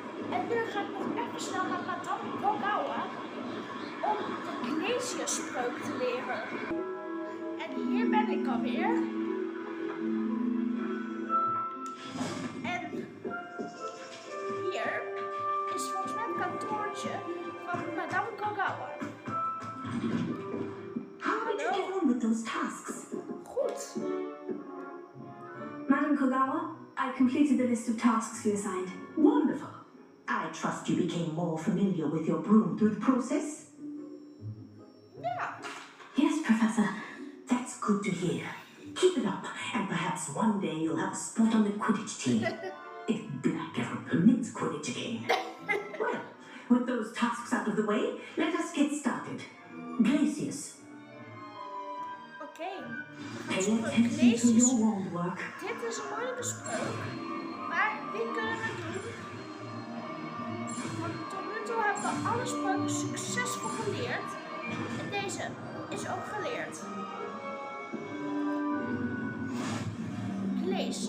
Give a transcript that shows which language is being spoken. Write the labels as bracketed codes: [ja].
[nl] En nu ga ik nog even snel naar Madame Kogawa om de Glacier-spreuk te leren. En hier ben ik alweer. En hier is volgens mij het kantoortje van Madame Kogawa. [en] How did you get on with those tasks? [nl] Goed. [en] Madam Kogawa, I completed the list of tasks you assigned. Wonderful. I trust you became more familiar with your broom through the process? [nl] Ja. [en] Yes, Professor. That's good to hear. Keep it up, and perhaps one day you'll have a spot on the Quidditch team. If Black ever permits Quidditch again. Well, with those tasks out of the way, let us get started. Glacius, [nl] Oké. [en] pay attention to your wand work. [nl] Dit is een moeilijke spreuk, maar die kunnen we doen. Want tot nu toe hebben we alle spreuken succesvol geleerd. En deze is ook geleerd. Glacius.